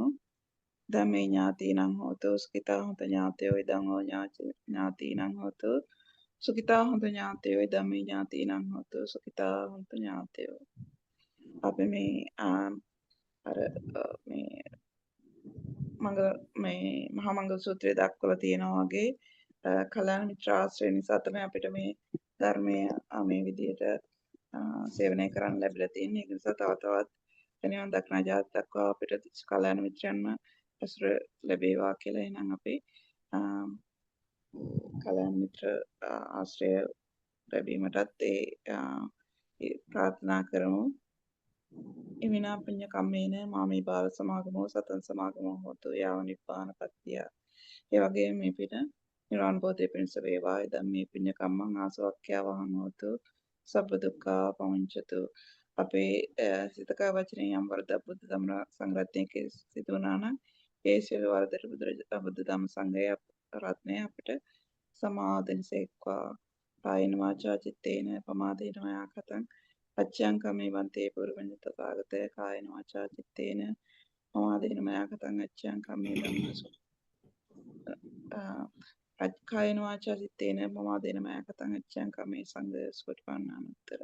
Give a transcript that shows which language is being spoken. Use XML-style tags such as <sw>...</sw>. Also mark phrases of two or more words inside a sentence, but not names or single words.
<pi>ධම්මේ ඥාතීනං හෝතු සුඛිතා හොන්තු ඥාතයෝ ඉදං හෝ ඥාතීනං හෝතු සුඛිතා හොන්තු ඥාතයෝ ධම්මේ ඥාතීනං හෝතු සුඛිතා හොන්තු ඥාතයෝ.</pi> <si>අපි මේ මහා මංගල සූත්‍රයේ දක්වලා තියෙනවා වගේ කල්‍යාණ මිත්‍ර ආශ්‍රය නිසා තමයි අපිට මේ ධර්මය මේ විදිහට සේවනය කරන්න ලැබිලා තියෙන්නේ. ඒ නිසා තව තවත් නිවන් දක්නා ජාති දක්වා අපිට කල්‍යාණ මිත්‍රයන්ම ඇසුර ලැබේවා කියලා එහෙනම් අපි කල්‍යාණ මිත්‍ර ආශ්‍රය ලැබීමටත් ඒ ප්‍රාර්ථනා කරමු.</si> <pi>ඉමිනා පුඤ්ඤ කම්මේන මාමේ බාල සමාගමෝ සතන් සමාගමෝ හෝතු යාව නිබ්බාන පත්තිය.</pi> <si>ඒ වගේම මේ පිට නිර්වාණ බෝධිය පිණිස වේවා.</si> <pi>ධම්මේ පුඤ්ඤ කම්මං ආසවක්ඛ්‍යා වහං හෝතු සබ්බ දුක්ඛා පමුංචතු.</pi> <si>අපේ සිතක වචනේ යම් වරදක් බුද්ධ ධම්ම සංග්‍රහයේ සිදු වුණා නම් ඒ සියලු වරදට බුද්ධ ධම්ම සංගය රත්නය අපිට සමාදෙන්සේක්වා.</si> <pi>කායන වාචා චිත්තේන පමාදේන මයා කතං අච්ඡං කමේ වන්තේ පුරුවඤ්ඤ තථාගතය කායන වාචා චිත්තේන පමාදේන මයා කතං අච්ඡං කමේ ධම්මසු කායන වාචා චිත්තේන පමාදේන මයා කතං අච්ඡං කමේ සංඝ සුපටිපන්නානුත්තර.</pi>